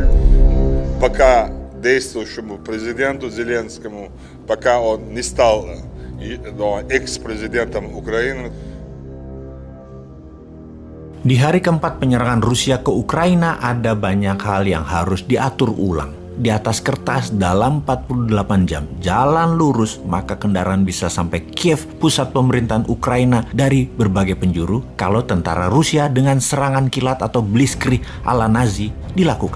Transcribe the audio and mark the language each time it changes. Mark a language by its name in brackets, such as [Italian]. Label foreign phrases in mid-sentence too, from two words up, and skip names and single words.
[Russian] пока действующему президенту Зеленскому, пока он не стал экс-президентом Украины. [Indonesian] Di hari keempat penyerangan Rusia ke Ukraina ada banyak hal yang harus diatur ulang. Di atas kertas dalam 48 jam jalan lurus maka kendaraan bisa sampai Kiev, pusat pemerintahan Ukraina dari berbagai penjuru kalau tentara Rusia dengan serangan kilat atau blitzkrieg ala Nazi dilakukan.